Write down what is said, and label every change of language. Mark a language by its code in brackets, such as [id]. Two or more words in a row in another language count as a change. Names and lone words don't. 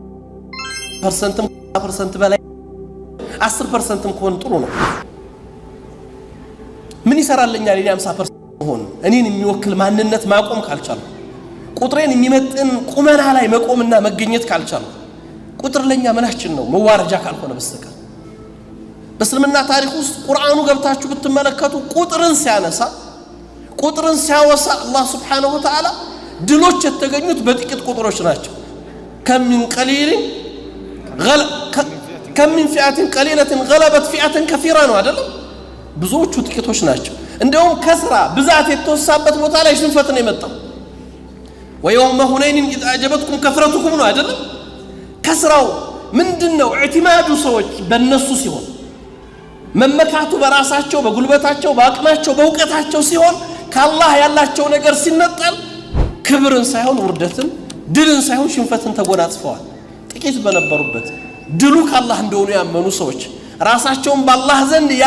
[am] ፐርሰንት በላይ 10% ከሆነ ጥሩ ነው ምን ይሰራልኛል እኔ 50% ሆነ እኔን የሚወክል ማንነት ማቆም ካልቻለ ቁጥሬን የሚመጥን ቁመና ላይ መቆምና መገኘት ካልቻለ ቁጥር ለኛ ምናችን ነው መዋረጃ ካልሆነ በስተቀር በእስልምና ታሪክ ውስጥ ቁርአኑ ገብታችሁ ብትመለከቱ ቁጥርን ሲያወሳ አላህ [ar] سبحانه وتعالى [am] ድሎች የተገኙት በጥቂት ቁጥሮች ናቸው [ar] كم من فئة قليلة غلبت فئة كثيرة [am] ነው አይደለም ብዙዎቹ ጥቂቶች ናቸው እንደውም ከስራ ብዛት የተወሳበት ቦታ ላይ ሽንፈት ነው የመጣው [ar] ويوم هنين إذ أعجبتكم كثرتكم [am] ነው አይደለም ከስራው ምንድነው اعتماد ሰዎች በእነሱ ሲሆን መመካቱ በራሳቸው በጉልበታቸው በአቅማቸው በእውቀታቸው ሲሆን ከአላህ ያላቸው ነገር ሲነጠል ክብርን ሳይሆን ውርደትን ድልን ሳይሆን ሽንፈትን ተጎናጽፈዋል ጥቂት በነበሩበት ድሉ ከአላህ እንደሆነ ያመኑ ሰዎች ራሳቸውን በአላህ ዘንድ